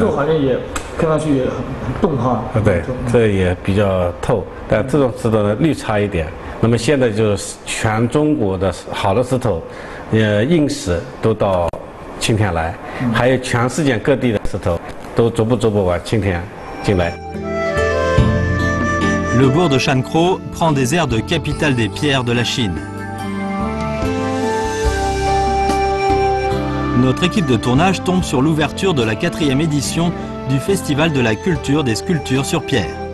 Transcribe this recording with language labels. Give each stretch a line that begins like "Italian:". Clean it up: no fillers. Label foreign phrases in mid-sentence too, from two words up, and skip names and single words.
Chinese: 这种好像也看上去也很动哈。对，这也比较透，但这种石头呢略差一点。那么现在就是全中国的好的石头，硬石都到青田来，还有全世界各地的石头都逐步往青田进来。
French: Le bourg de Shankro prend des airs de capitale des pierres de la Chine. Notre équipe de tournage tombe sur l'ouverture de la 4e édition du Festival de la culture des sculptures sur pierre.